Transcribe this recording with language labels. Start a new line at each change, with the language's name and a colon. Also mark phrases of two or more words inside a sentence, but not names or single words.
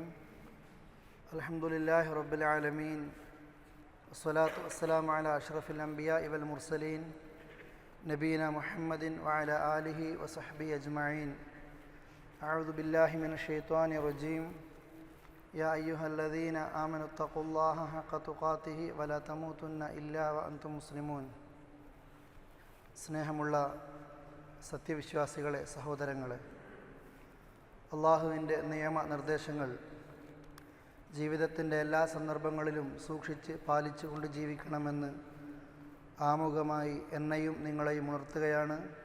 Arabic: الحمد لله رب العالمين والصلاة والسلام على أشرف الأنبياء والمرسلين نبينا محمد وعلى آله وصحبه أجمعين. أعوذ بالله من الشيطان الرجيم. يا أيها الذين آمنوا اتقوا الله حق تقاته ولا تموتن إلا وأنتم مسلمون.
Malayalam: സ്നേഹമുള്ള സത്യവിശ്വാസികളെ, സഹോദരങ്ങളെ, അള്ളാഹുവിൻ്റെ നിയമനിർദ്ദേശങ്ങൾ ജീവിതത്തിൻ്റെ എല്ലാ സന്ദർഭങ്ങളിലും സൂക്ഷിച്ച് പാലിച്ചുകൊണ്ട് ജീവിക്കണമെന്ന് ആമുഖമായി എന്നെയും നിങ്ങളെയും ഉണർത്തുകയാണ്.